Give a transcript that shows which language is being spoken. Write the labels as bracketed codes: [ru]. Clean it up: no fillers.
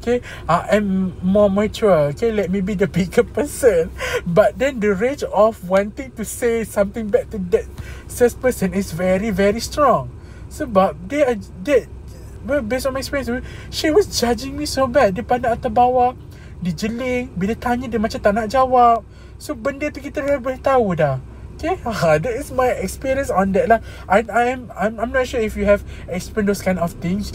[en] Okay, I am more mature. Okay, let me be the bigger person. But then the rage of wanting to say something back to that salesperson is very, very strong. [ms] Sebab dia [en] based on my experience, she was judging me so bad. [ms] Dia pandang atas bawah, dia jeling, bila tanya dia macam tak nak jawab. So benda tu kita dah boleh tahu dah. [en] Okay, that is my experience on that lah. I'm not sure if you have experienced those kind of things.